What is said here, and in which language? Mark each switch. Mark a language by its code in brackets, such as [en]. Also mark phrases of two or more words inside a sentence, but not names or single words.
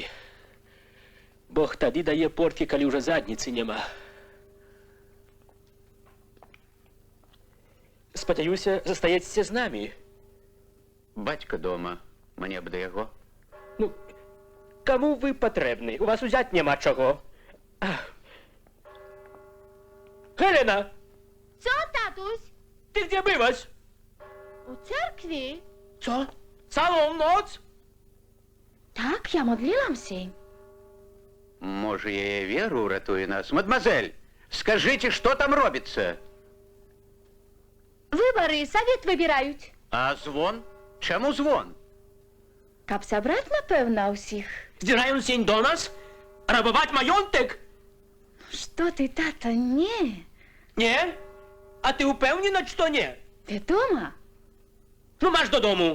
[be] Бог тады дае порткі, калі ўжо задніцы няма. Спадзяюся, застаецеся з намі. Бацька дома, мне б да яго. Ну, каму вы патрэбны? У вас узяць няма чаго. [pl] Helena! Co, tatuś? Ty gdzie byłaś? U cerkwi? Co? Całą noc? Tak, ja modliłam się. [be] Може, яе веру ўратуе нас? [ru] Мадмазель, скажите, что там робіцца? Выборы совет выбирают. [be] А звон? Чаму звон? Каб сабраць, напэўна, ўсіх. Здзіраюць сень до нас? Рабаваць маёнтак? [ru] Что ты, тата, не. [be] Не? А ты упэўнена, што не? Вядома. Ну, маш додому.